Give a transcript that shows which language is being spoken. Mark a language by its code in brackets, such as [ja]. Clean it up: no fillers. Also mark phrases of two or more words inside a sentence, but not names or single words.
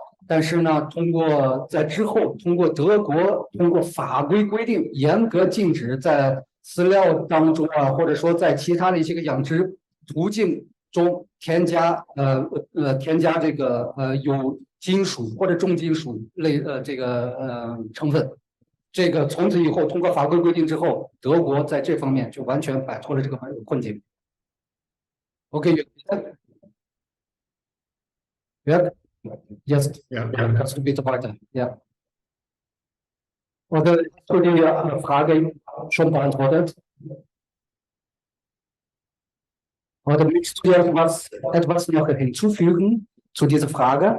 [zh] 但是呢，通过德国通过法规规定，严格禁止在饲料当中啊，或者说在其他的一些个养殖途径中添加这个有金属或者重金属类成分。这个从此以后通过法规规定之后，德国在这方面就完全摆脱了这个困境。 [en] OK， Yes, [de] kannst du bitte weiter? Ja. Oder hast du die Frage schon beantwortet? Oder möchtest du etwas noch hinzufügen zu dieser Frage?